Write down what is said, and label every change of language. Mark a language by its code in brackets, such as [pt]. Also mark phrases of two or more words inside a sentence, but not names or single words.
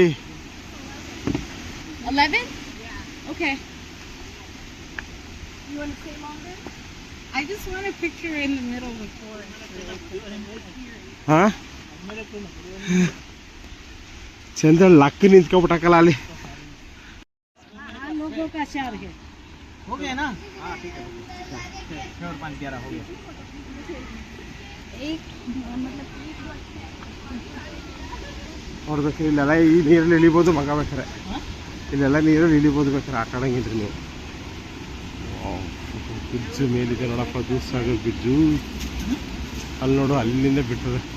[en] 11? Okay. You want to stay longer? I just want a picture in the middle of the forest. [kn] ಹಾಂ, ಚಂದ್ರ ಲಕ್ಕ ನಿಂತ್ಕೊಬಿಟ್ಟಕ್ಕಲ್ಲ ಅಲ್ಲಿ. [hi] लोगों का शहर है. हो गया ना? हाँ ठीक है, 5 11 हो गया. [kn] ನೋಡ್ಬೇಕು ಇಲ್ಲೆಲ್ಲ ಈ ನೀರಲ್ಲಿ ಇಳಿಬೋದು ಮಗ ಬೇಕಾರೆ, ಇಲ್ಲೆಲ್ಲ ನೀರಲ್ಲಿ ಇಳಿಬೋದು ಬೇಕಾರೆ ಆಟ ಆಡಂಗಿದ್ರಿ ನೀವು. ಬ್ರಿಡ್ಜ್ ಮೇಲಿದೆ ನೋಡಪ್ಪ, ದೂಸಾಗರ್ ಬ್ರಿಡ್ಜು. ಅಲ್ಲಿ ನೋಡು, ಅಲ್ಲಿಂದ ಬಿಟ್ಟದೆ.